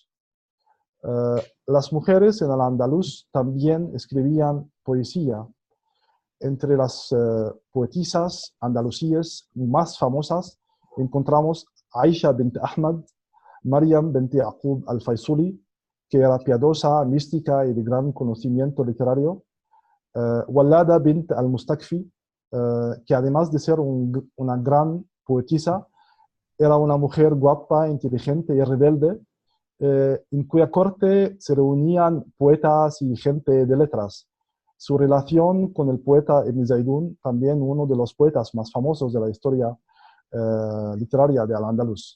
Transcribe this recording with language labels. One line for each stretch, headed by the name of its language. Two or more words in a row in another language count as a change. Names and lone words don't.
Spanish: Las mujeres en Al-Andalus también escribían poesía. Entre las poetisas andalusíes más famosas encontramos Aisha bint Ahmad, Maryam bint Yaqub al-Faisuli, que era piadosa, mística y de gran conocimiento literario, Walada bint al-Mustakfi, que además de ser una gran poetisa, era una mujer guapa, inteligente y rebelde, en cuya corte se reunían poetas y gente de letras. Su relación con el poeta Ibn Zaydun, también uno de los poetas más famosos de la historia literaria de Al-Andalus.